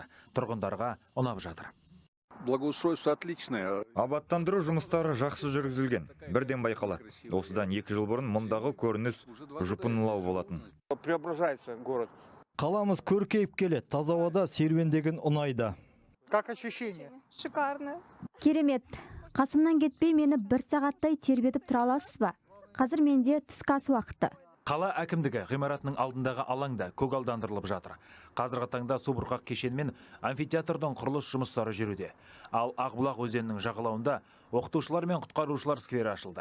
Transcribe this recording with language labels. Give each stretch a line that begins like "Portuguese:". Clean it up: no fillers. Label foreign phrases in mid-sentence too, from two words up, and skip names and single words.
Kazakh: Тұрғындарға ұнап жатыр.
Russian: Благоустройство отличное.
Kazakh: Абаттандыру жұмыстары жақсы жүргізілген. Бірден байқалады. Осыдан 2 жыл бұрын мұндағы көрініс жұпынылау болатын.
Russian: Преображается город.
Kazakh: Қаламыз көркейіп келеді, таза ауада серуендеген ұнайды.
Russian: Как ощущение? Шикарно.
Kazakh: Керемет. Қасымнан кетпей мені 1 сағаттай тербетіп тұра аласыз ба? Қазір менде түскі ас уақыты. Қала әкімдігі ғимаратының алдындағы алаңда көгалдандырылып жатыр. Қазіргі таңда субұрқақ кешен мен амфитеатрдың құрылыс жұмыстары жүруде. Ал Ақбұлақ өзенінің жағалауында оқытушылар мен құтқарушылар сквері ашылды.